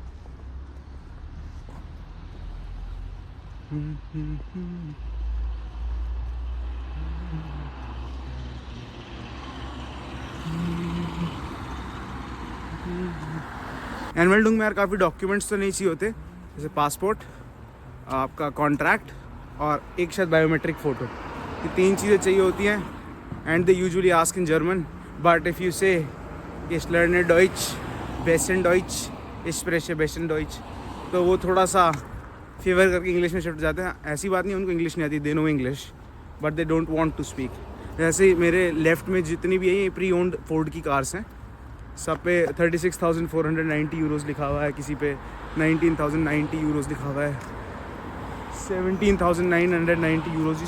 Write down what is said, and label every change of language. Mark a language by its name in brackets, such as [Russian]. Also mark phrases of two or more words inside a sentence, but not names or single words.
[Hindi] एनमेल्डुंग में यार काफ़ी डॉक्यूमेंट्स तो नहीं चाहिए होते, जैसे पासपोर्ट, आपका कॉन्ट्रैक्ट और एक शायद [English] biometric photo. [Hindi] ये 3 चीज़ें चाहिए होती हैं। [English] And they usually ask in German, but if you say [German] ich lerne Deutsch, besten Deutsch, ich spreche besten Deutsch, [Hindi] तो वो थोड़ा सा फेवर करके इंग्लिश में शिफ्ट जाते हैं। ऐसी बात नहीं, उनको इंग्लिश नहीं आती, [English] they know English but they don't want to speak. [Hindi] जैसे मेरे लेफ़्ट में जितनी भी है ये [English] pre-owned [Hindi] फोर्ड की कार्स हैं, सब पे 36,490 यूरोज़ लिखा हुआ है, किसी पे 19,090 यूरोज़ लिखा हुआ है, 17,990 यूरोज़।